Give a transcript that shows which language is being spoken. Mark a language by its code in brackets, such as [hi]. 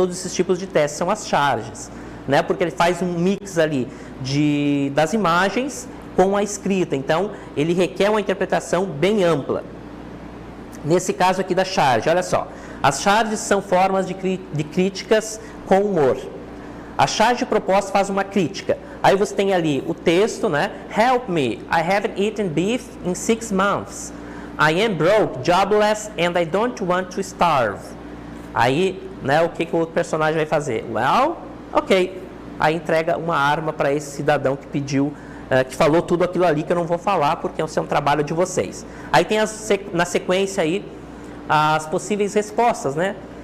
[pt] Todos esses tipos de testes são as charges, né? Porque ele faz um mix ali das imagens com a escrita. Então, ele requer uma interpretação bem ampla. Nesse caso aqui da charge, olha só. As charges são formas de críticas com humor. A charge proposta faz uma crítica. Aí você tem ali o texto, né? [en] Help me, I haven't eaten beef in 6 months. I am broke, jobless, and I don't want to starve. [pt] Aí, né, o que o outro personagem vai fazer? [en] Well, ok. [pt] Aí entrega uma arma para esse cidadão que pediu, que falou tudo aquilo ali que eu não vou falar, porque esse é um trabalho de vocês. Aí tem na sequência aí as possíveis respostas, né?